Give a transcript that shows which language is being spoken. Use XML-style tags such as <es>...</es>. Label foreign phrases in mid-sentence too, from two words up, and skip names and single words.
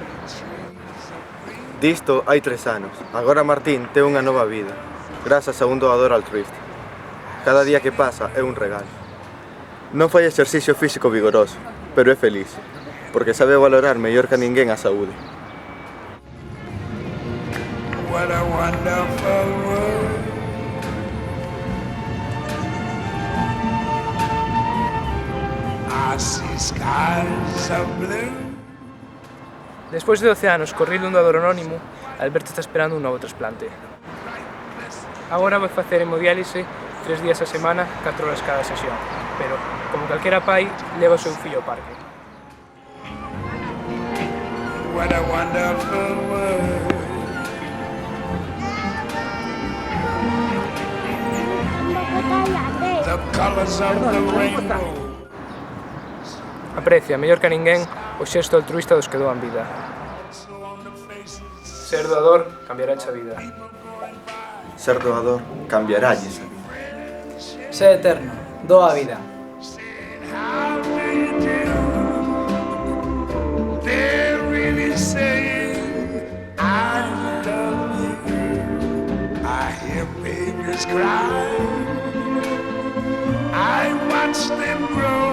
<gl>Disto hai 3 anos. Agora Martín ten unha nova vida, grazas a un doador altruísta. Cada día que pasa é un regalo. Non fai exercicio físico vigoroso, pero é feliz, porque sabe valorar mellor que ninguén a saúde.</gl> <en>What a wonderful world. I see skies of blue.</en> <gl>Despois de 12 anos corrido un doador anónimo, Alberto está esperando un novo trasplante. Agora vai facer hemodiálise 3 días a semana, 4 horas cada sesión, pero, como calquera pai, leva o seu fillo ao parque.</gl> <en>What a wonderful world. The colors of the rainbow.</en> <gl>Aprecia, mellor que a ninguén, o xesto altruísta dos que doan vida. Ser doador cambiará a vida. Ser doador cambiaralles a vida. Sé eterno, doa a vida.</gl> <en>How do you do? They're really saying I love you. I hear babies cry. I watch them grow.</en>